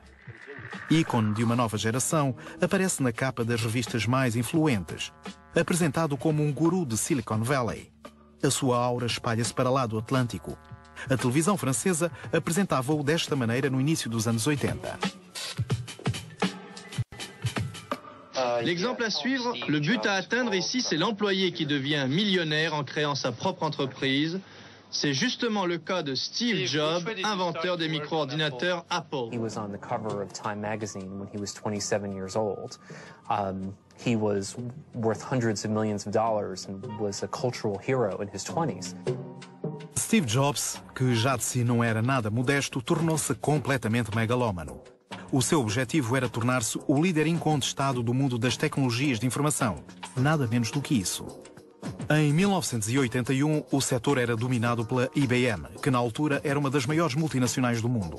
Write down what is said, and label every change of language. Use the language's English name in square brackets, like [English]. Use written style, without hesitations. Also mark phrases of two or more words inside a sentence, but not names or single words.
[Portuguese] Ícone de uma nova geração, aparece na capa das revistas mais influentes, apresentado como um guru de Silicon Valley. A sua aura espalha-se para lá do Atlântico. A televisão francesa apresentava-o desta maneira no início dos anos 80. [French] L'exemple à suivre, le but à atteindre ici, c'est l'employé qui devient millionnaire en créant sa propre entreprise. C'est justement le cas de Steve Jobs, inventeur des micro-ordinateurs Apple. [English] He was on the cover of Time magazine when he was 27 years old. He was worth hundreds of millions of dollars and was a cultural hero in his 20s. [Portuguese] Steve Jobs, que já de si não era nada modesto, tornou-se completamente megalómano. O seu objetivo era tornar-se o líder incontestado do mundo das tecnologias de informação. Nada menos do que isso. Em 1981, o setor era dominado pela IBM, que na altura era uma das maiores multinacionais do mundo.